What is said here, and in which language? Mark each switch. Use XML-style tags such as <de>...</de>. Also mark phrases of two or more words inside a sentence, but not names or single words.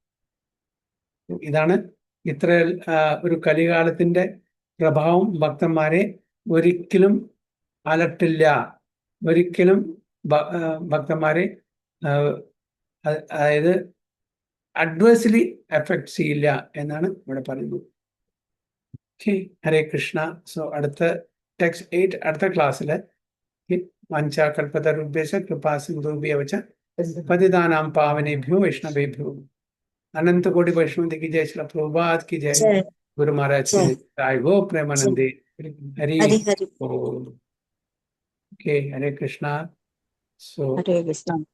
<ml>ഇതാണ് ഇത്ര ഒരു കലികാലത്തിന്റെ പ്രഭാവം ഭക്തന്മാരെ ഒരിക്കലും അലട്ടില്ല, ഒരിക്കലും ഭക്തന്മാരെ അതായത്</ml> <en>adversely affect</en> <ml>ചെയ്യില്ല എന്നാണ് ഇവിടെ പറയുന്നത്.</ml> <sa>ഹരേ കൃഷ്ണ.</sa> <ml>സോ അടുത്ത ടെക്സ്റ്റ് 8 അടുത്ത ക്ലാസ്സിൽ</ml> <sa>വഞ്ചാകൽപതരുഭ്യശ്ച കൃപാ സിന്ധുഭ്യോ ച പതിതാനാം പാവനേഭ്യോ വൈഷ്ണവേഭ്യോ.</sa> <hi>अनंत कोटि वैष्णव की जय, श्री प्रभुपाद की जय, गुरु महाराज की जय, गो प्रेमानंदे हरि ओम.</hi> <en>Okay,</en> <sa>Hare Krishna.</sa> <en>So</en> <sa>Hare Krishna.</sa>